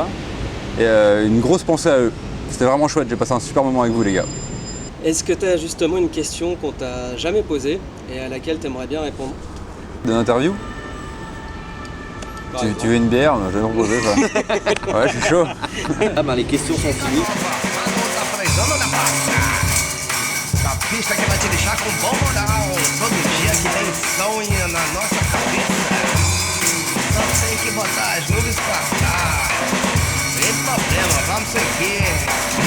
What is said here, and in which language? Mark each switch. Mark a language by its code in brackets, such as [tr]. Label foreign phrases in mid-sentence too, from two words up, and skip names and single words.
[fr] Et une grosse pensée à eux. C'était vraiment chouette, j'ai passé un super moment avec vous les gars. Est-ce que tu as justement une question qu'on t'a jamais posée et à laquelle tu aimerais bien répondre? D'une interview? Par Tu exemple. veux une bière? Je vais me proposer ça. Ouais, je suis chaud. Ah ben les questions sont finies. [pt] Tá precisando da pasta. Da pista que vai te deixar com bom moral. Todo dia que tem sonho na nossa cabeça. Só tem que botar as nuvens pra cá. Sem problema, vamos seguir.